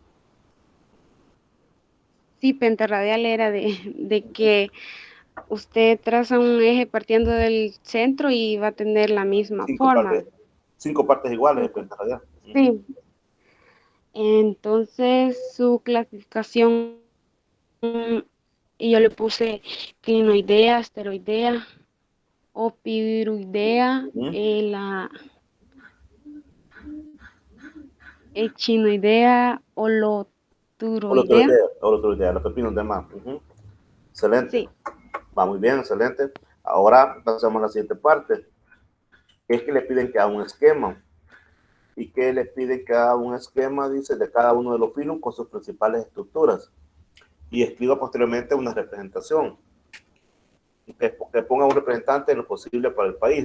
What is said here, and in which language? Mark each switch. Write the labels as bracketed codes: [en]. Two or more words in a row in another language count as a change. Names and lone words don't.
[es] Sí, pentarradial era de que usted traza un eje partiendo del centro y va a tener la misma forma. 5 partes iguales de pentarradial. Sí. Entonces su clasificación, y yo le puse clinoidea, asteroidea, opiruidea, la echinoidea, holoturoidea. Holoturoidea, los pepinos de más. Excelente. Sí. Va muy bien, excelente. Ahora pasamos a la siguiente parte. es que le piden que haga un esquema. Y que le piden que haga un esquema, dice, de cada uno de los filos con sus principales estructuras. Y escriba posteriormente una representación. Que ponga un representante en lo posible para el país.